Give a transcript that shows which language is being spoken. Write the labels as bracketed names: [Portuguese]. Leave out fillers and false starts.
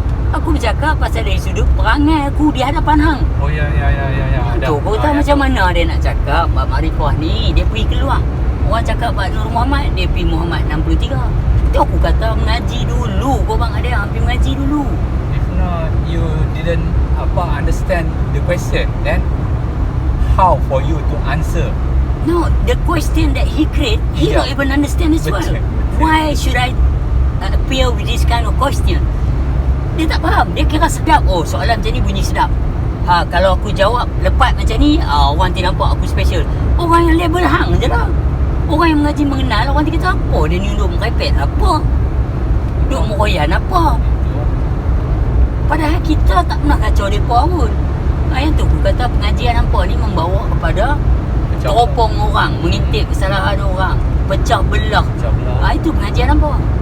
[Malay] Aku bercakap pasal dari sudut perangai aku di hadapan hang. Oh ya. Tu kau tahu macam mana dia nak cakap bab makrifah ni, dia pergi keluar. Orang cakap bab Nur Muhammad, dia pergi Muhammad 63. Tu aku kata mengaji dulu, kau bang ada yang pergi mengaji dulu. [English] If not you didn't understand the question, then how for you to answer? No, the question that he create, he don't even understand as well. Why should I appear with this kind of question? [Malay] Dia tak faham. Dia kira sedap. Oh, soalan macam ni bunyi sedap. Kalau aku jawab lepas macam ni, orang tidak nampak aku special. Orang yang label hang je lah. Orang yang mengaji mengenal, orang dia kata apa dia ni duduk merepet apa, duduk meroyan apa. Padahal kita tak pernah kacau mereka pun. Yang tu aku kata pengajian nampak ni membawa kepada teropong orang, mengintip kesalahan orang, pecah belah. Itu pengajian nampak.